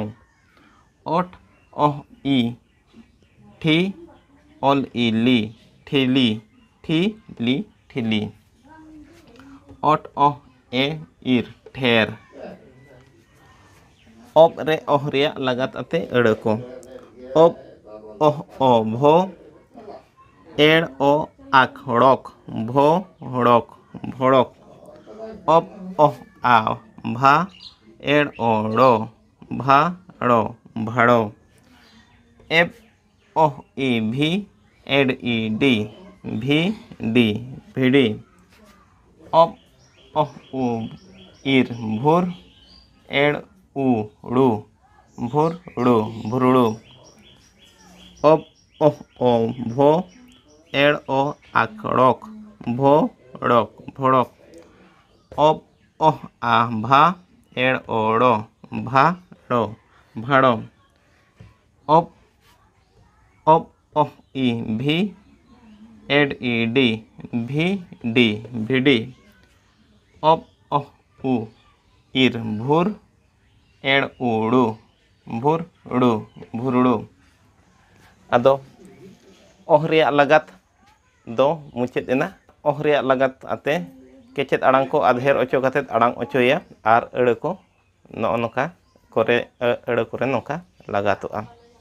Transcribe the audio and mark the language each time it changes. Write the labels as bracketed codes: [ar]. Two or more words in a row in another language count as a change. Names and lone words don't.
[sat] ओट ओह ई ठी ओल ई ली ठिली ठी ली ठिली। ओट ओह ए इर ठेर। ओब रे ओह रिया लागत अते एड़ को ओब ओह ओ भो एड़ ओ आख हड़क भो हड़क भड़क। ओब ओह आ भा एड़ ओ ड़ो भा ड़ो भाड़ो। एब ओह ई भी एड ई डी भी डी भिडी। ओब ओह उ इर भूर एड़ उ ड़ू भूर ड़ू भुरड़ू। ओब ओह ओ भो एड़ ओ आकड़क भो ड़क भड़क। ओब ओह आ भा एड़ ओ ड़ो भा ड़ो भाड़ो। ओब ओब ओह ई भी एड ई डी भी डी भिडी। ओब ओह उ इर भूर एड़ उड़ू भूर उड़ू भुरड़ू। आदो ओह रिया लागत दो मुचाद एना। ओह रिया लागत आते केचेद आड़ांग को आधेर ओचो कतेद आड़ांग ओचोया आर एड़ को नोका करे एड़ कोरे नोका लगातोआ।